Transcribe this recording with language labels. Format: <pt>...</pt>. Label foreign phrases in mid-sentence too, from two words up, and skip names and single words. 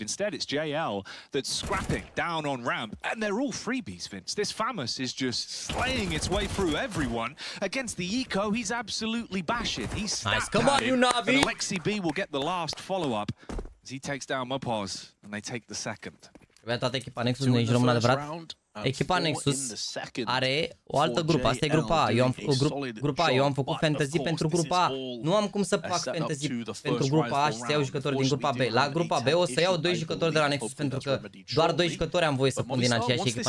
<en>Instead, it's JL that's scrapping down on ramp, and they're all freebies, Vince. This Famous is just slaying its way through everyone. Against the Eco, he's absolutely bashing. He's nice. Come on, you NaVi! And Alexi B will get the last follow-up as he takes down MYPROTEIN, and they take the second.</en> <ro>Toată echipa Nexus nu ești român adevărat. Echipa Nexus are o altă grupă, asta e grupa A. Eu am grupa A, eu am făcut fantasy pentru grupa A. Nu am cum să fac fantasy pentru grupa A și să iau jucători din grupa B. La grupa B o să iau 2 jucători de la Nexus pentru că doar 2 jucători am voie să pun din aceeași echipă.</ro>